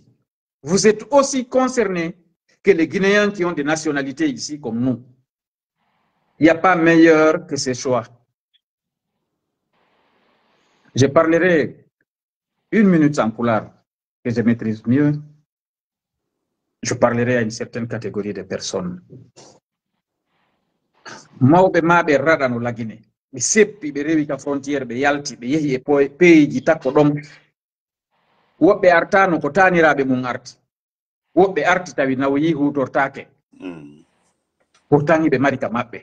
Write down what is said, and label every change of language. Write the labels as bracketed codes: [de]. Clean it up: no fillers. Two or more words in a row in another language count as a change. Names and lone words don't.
[fr] Vous êtes aussi concernés que les Guinéens qui ont des nationalités ici comme nous. Il n'y a pas meilleur que ces choix. Je parlerai 1 minute en pulaar, que je maîtrise mieux. Je parlerai à une certaine catégorie de personnes. [ff] Mawɓe maɓe raɗano la Guinée. Ɓe seppi ɓe rewi ka frontiére ɓe yalti ɓe yehi e peeji takko ɗon. Woɓɓe artano ko taniraɓe mum arti. Woɓɓe arti tawi nawoyi hutortake. Pourtant ɓe mari ka maɓɓe.